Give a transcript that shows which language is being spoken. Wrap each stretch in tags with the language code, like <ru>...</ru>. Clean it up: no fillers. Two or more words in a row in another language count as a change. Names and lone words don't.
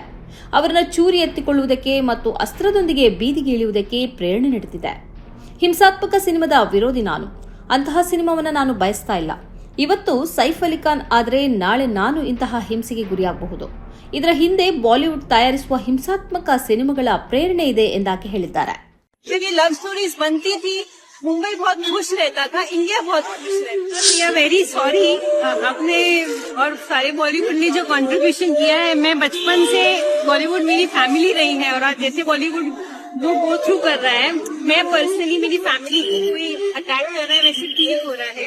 <kn>ಅವರನ್ನು ಚೂರಿ ಎತ್ತಿಕೊಳ್ಳುವುದಕ್ಕೆ ಮತ್ತು ಅಸ್ತ್ರದೊಂದಿಗೆ ಬೀದಿಗೆ ಇಳಿಯುವುದಕ್ಕೆ ಪ್ರೇರಣೆ ನೀಡುತ್ತಿದೆ. ಹಿಂಸಾತ್ಮಕ ಸಿನಿಮಾದ ವಿರೋಧಿ ನಾನು. ಅಂತಹ ಸಿನಿಮಾವನ್ನು ನಾನು ಬಯಸ್ತಾ ಇಲ್ಲ. ಇವತ್ತು ಸೈಫ್ ಅಲಿ ಖಾನ್ ಆದರೆ ನಾಳೆ ನಾನು ಇಂತಹ ಹಿಂಸೆಗೆ ಗುರಿಯಾಗಬಹುದು. ಇದರ ಹಿಂದೆ ಬಾಲಿವುಡ್ ತಯಾರಿಸುವ ಹಿಂಸಾತ್ಮಕ ಸಿನಿಮಾಗಳ ಪ್ರೇರಣೆ ಇದೆ ಎಂದಾಕೆ ಹೇಳಿದ್ದಾರೆ.</kn> <en>love stories</en> <hi>बनती थी, मुंबई बहुत खुश रहता था, इंडिया बहुत खुश रहता था।</hi> <en>we are very sorry</en> <hi>अपने और सारे बॉलीवुड ने जो कंट्रीब्यूशन किया है। मैं बचपन से बॉलीवुड मेरी फैमिली रही है और आज जैसे बॉलीवुड जो</hi> <en>go through</en> <hi>कर रहा है, मैं पर्सनली मेरी फैमिली को कोई अटैक कर रहा है वैसे फील हो रहा है।</hi>